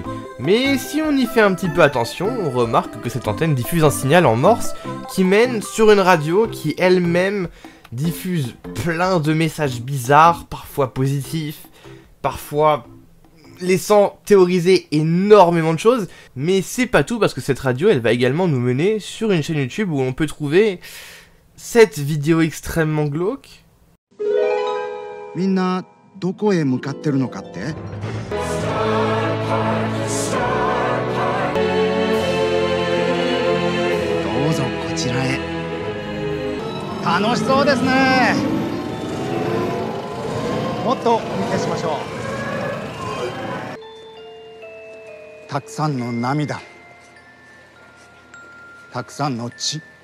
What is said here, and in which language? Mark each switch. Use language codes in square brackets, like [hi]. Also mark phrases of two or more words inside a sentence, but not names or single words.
[fr] Mais si on y fait un petit peu attention, on remarque que cette antenne diffuse un signal en morse qui mène sur une radio qui elle-même diffuse plein de messages bizarres, parfois positifs, parfois laissant théoriser énormément de choses. Mais c'est pas tout parce que cette radio elle va également nous mener sur une chaîne YouTube où on peut trouver cette vidéo extrêmement glauque. [ja] どこへ向かってるのかって？どうぞこちらへ。楽しそうですね。もっとお見せしましょう。たくさんの涙、たくさんの血。